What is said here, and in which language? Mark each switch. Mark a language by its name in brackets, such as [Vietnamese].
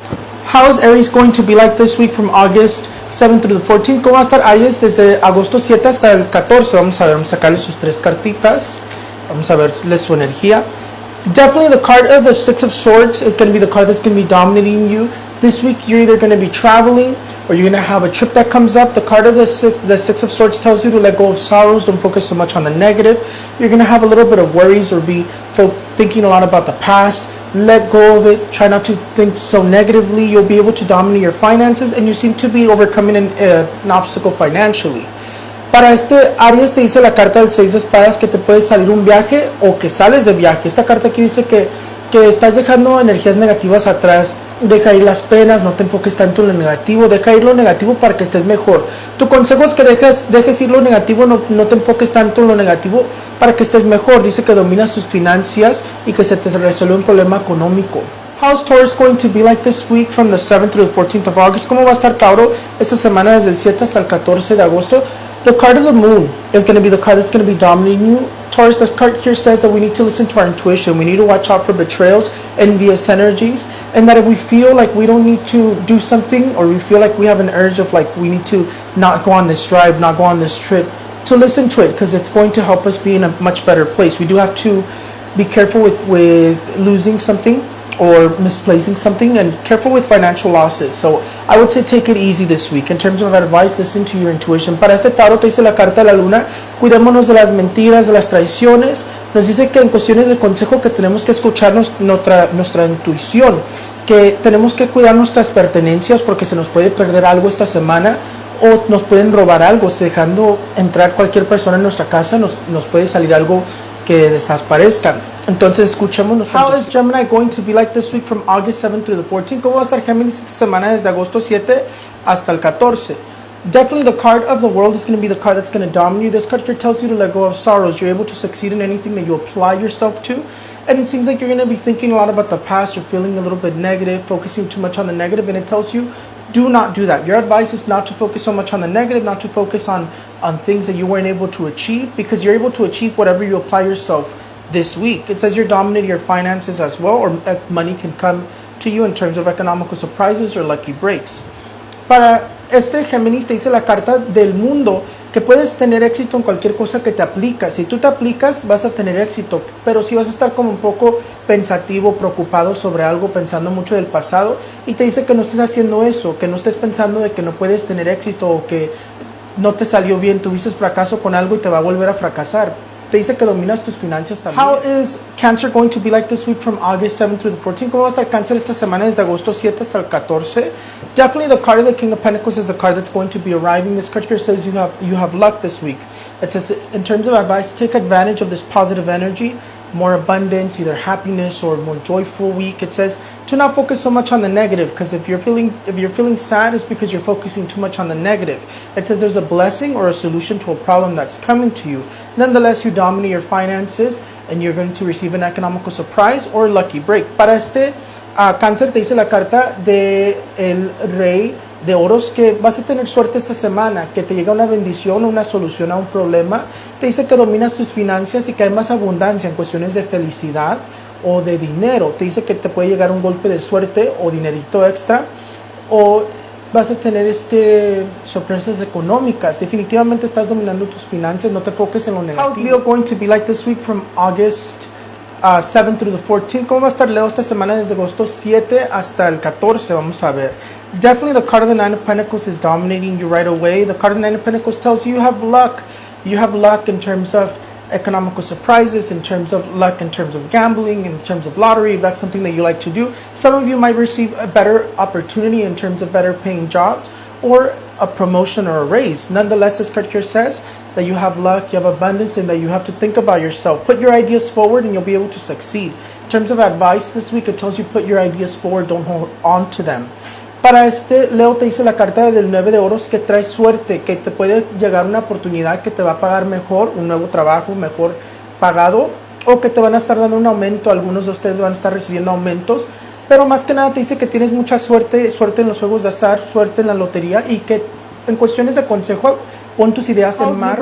[English] How is Aries going to be like this week from August 7th through the 14th? [Spanish] ¿Cómo va a estar Aries desde agosto 7 hasta el 14? Vamos a ver, vamos a sacarle sus tres cartitas. Vamos a verles su energía. [English] Definitely the card of the Six of Swords is going to be the card that's going to be dominating you. This week you're either going to be traveling or you're going to have a trip that comes up. The card of the Six of Swords tells you to let go of sorrows. Don't focus so much on the negative. You're going to have a little bit of worries or be thinking a lot about the past. Let go of it. Try not to think so negatively. You'll be able to dominate your finances and you seem to be overcoming an obstacle financially. [Spanish] Para este Aries te dice la carta del 6 de espadas que te puede salir un viaje o que sales de viaje. Esta carta aquí dice que estás dejando energías negativas atrás. Deja ir las penas, no te enfoques tanto en lo negativo. Deja ir lo negativo para que estés mejor. Tu consejo es que dejes ir lo negativo, no te enfoques tanto en lo negativo para que estés mejor. Dice que dominas tus finanzas y que se te resuelve un problema económico. [English] How's Taurus going to be like this week from the 7th through the 14th of August? [Spanish] ¿Cómo va a estar Tauro esta semana desde el 7 hasta el 14 de agosto? [English] The card of the moon is going to be the card that's going to be dominating you. Taurus, this card here says that we need to listen to our intuition. We need to watch out for betrayals, envious energies, and that if we feel like we don't need to do something or we feel like we have an urge of like we need to not go on this drive, not go on this trip, to listen to it because it's going to help us be in a much better place. We do have to be careful with losing something or misplacing something and careful with financial losses. So I would say take it easy this week. In terms of advice, listen to your intuition. [Spanish] Para este tarot te dice la carta de la luna, cuidémonos de las mentiras, de las traiciones. Nos dice que en cuestiones de consejo que tenemos que escucharnos nuestra intuición, que tenemos que cuidar nuestras pertenencias porque se nos puede perder algo esta semana o nos pueden robar algo. Dejando entrar cualquier persona en nuestra casa nos puede salir algo que desaparezcan. Entonces escuchemos. [English] How is Gemini going to be like this week from August 7th through the 14th? [Spanish] ¿Cómo va a estar Géminis esta semana desde agosto 7 hasta el 14? [English] Definitely the card of the world is going to be the card that's going to dominate you. This card here tells you to let go of sorrows. You're able to succeed in anything that you apply yourself to. And it seems like you're going to be thinking a lot about the past. You're feeling a little bit negative, focusing too much on the negative. And it tells you, do not do that. Your advice is not to focus so much on the negative, not to focus on things that you weren't able to achieve, because you're able to achieve whatever you apply yourself this week. It says you're dominating your finances as well, or money can come to you in terms of economical surprises or lucky breaks. [Spanish] Para este Géminis te dice la carta del mundo que puedes tener éxito en cualquier cosa que te aplicas. Si tú te aplicas vas a tener éxito, pero si vas a estar como un poco pensativo, preocupado sobre algo, pensando mucho del pasado, y te dice que no estés haciendo eso, que no estés pensando de que no puedes tener éxito o que no te salió bien, tuviste fracaso con algo y te va a volver a fracasar. Te dice que dominas tus finanzas también. [English] How is Cancer going to be like this week from August 7th through the 14th? [Spanish] ¿Cómo va a estar Cáncer esta semana desde agosto 7 hasta el 14? [English] Definitely the card of the King of Pentacles is the card that's going to be arriving. This card here says you have luck this week. It says in terms of advice, take advantage of this positive energy, more abundance, either happiness or more joyful week. It says to not focus so much on the negative, because if you're feeling sad, it's because you're focusing too much on the negative. It says there's a blessing or a solution to a problem that's coming to you. Nonetheless, you dominate your finances and you're going to receive an economical surprise or lucky break. [Spanish] Para este Cáncer te dice la carta de el Rey de Oros que vas a tener suerte esta semana, que te llega una bendición o una solución a un problema. Te dice que dominas tus finanzas y que hay más abundancia en cuestiones de felicidad o de dinero. Te dice que te puede llegar un golpe de suerte o dinerito extra, o vas a tener sorpresas económicas. Definitivamente estás dominando tus finanzas, no te enfoques en lo negativo. [English] How's Leo going to be like this week from August 7 through the 14th? [Spanish] ¿Cómo va a estar Leo esta semana desde agosto 7 hasta el 14? Vamos a ver. [English] Definitely the card of the Nine of Pentacles is dominating you right away. The card of the Nine of Pentacles tells you have luck. You have luck in terms of economical surprises, in terms of luck, in terms of gambling, in terms of lottery, if that's something that you like to do. Some of you might receive a better opportunity in terms of better paying jobs or a promotion or a raise. Nonetheless, this card here says that you have luck, you have abundance, and that you have to think about yourself. Put your ideas forward and you'll be able to succeed. In terms of advice this week, it tells you put your ideas forward, don't hold on to them. [Spanish] Para este Leo te dice la carta del 9 de oros que trae suerte, que te puede llegar una oportunidad que te va a pagar mejor, un nuevo trabajo mejor pagado, o que te van a estar dando un aumento. Algunos de ustedes van a estar recibiendo aumentos, pero más que nada te dice que tienes mucha suerte en los juegos de azar, suerte en la lotería, y que en cuestiones de consejo pon tus ideas en marcha.